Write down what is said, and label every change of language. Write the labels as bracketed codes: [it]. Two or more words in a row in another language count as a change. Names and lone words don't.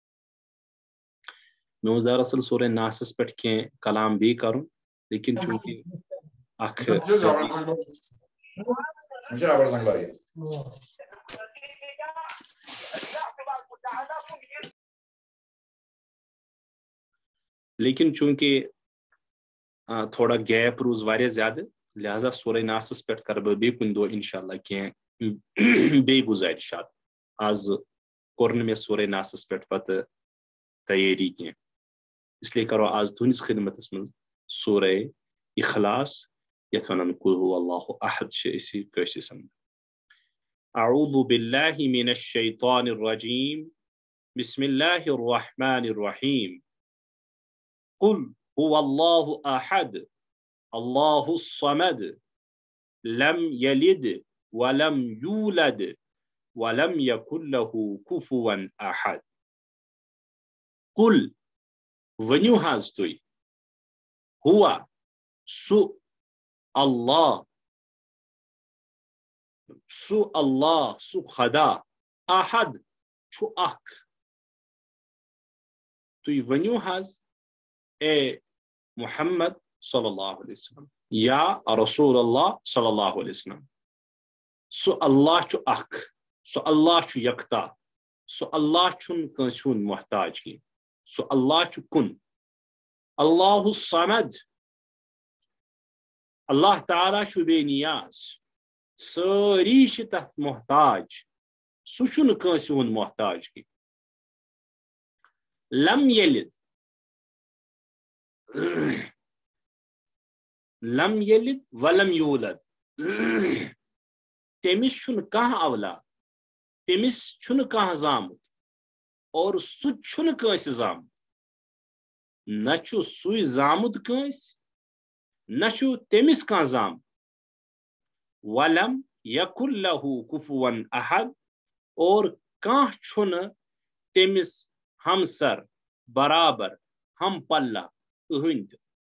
[ks] مےٚ اوس دراصل سورہ ناسس پٮ۪ٹھ کینٛہہ کلام بیٚیہِ کرُن، لیکن چوٗنٛکہِ اکھ [ur] لیکن چونکہ تھوڑا [ks] گیپ روز واریاہ زیادٕ، لہذا سورہ ناسس پٮ۪ٹھ کرٕ بہٕ بیٚیہِ کُنہِ دۄہ انشاءاللہ کینٛہہ بیٚیہِ گُزٲرِشات. آز کوٚر نہٕ مےٚ سورہ ناسس پٮ۪ٹھ پتہٕ تیٲری کینٛہہ، [ur] اس لیے [ks] کرو آز تُہنٛدِس خدمتس منٛز سورہ اخلاص، یتھ ونان [ar] قل هو اللہ احد [ks] چھِ أسۍ کٲشرِس منٛز. [ar] اعوذ باللہ من الشیطان الرجیم، بسم اللہ الرحمن الرحیم. قل هو اللہ احد اللہ الصمد لم یلد ولم یولد ولم یکن له کفوا احد. [ks] قل ونیو حظ تُہۍ، ہوا سُہ اللہ سُہ خدا، احد چھُ اکھ. تُہۍ ؤنِو حظ اے محمد [ar] صلی اللہ علیہ وسلم یا رسول اللہ صلی اللہ علیہ وسلم، [ks] سُہ اللہ چھُ اکھ، سُہ اللہ چھُ یکتا، سُہ اللہ چھُنہٕ کٲنٛسہِ ہُنٛد محتاج کینٛہہ، سُہ اللہ چھُ کُن. [ar] اللہ الصمد، [ks] اللہ تعالیٰ چھُ بے نیاز، سٲری چھِ تتھ محتاج، سُہ چھُنہٕ کٲنٛسہِ ہُنٛد محتاج کینٛہہ. [ar] لم یلد، لم یلد ولم یولد، [ks] تٔمِس چھُنہٕ کانٛہہ اولاد، تٔمِس چھُنہٕ کانٛہہ زامُت، اور سُہ چھُنہٕ کٲنٛسہِ زامُت. نہ چھُ سُے زامُت کٲنٛسہِ، نہ چھُ تٔمِس کانٛہہ زامُت. [ar] ولم یکن لہُ کفوا احد، [ks] اور کانٛہہ چھُنہٕ تٔمِس ہمسر، برابر، ہم پلہ کٕہٕنۍ تہِ.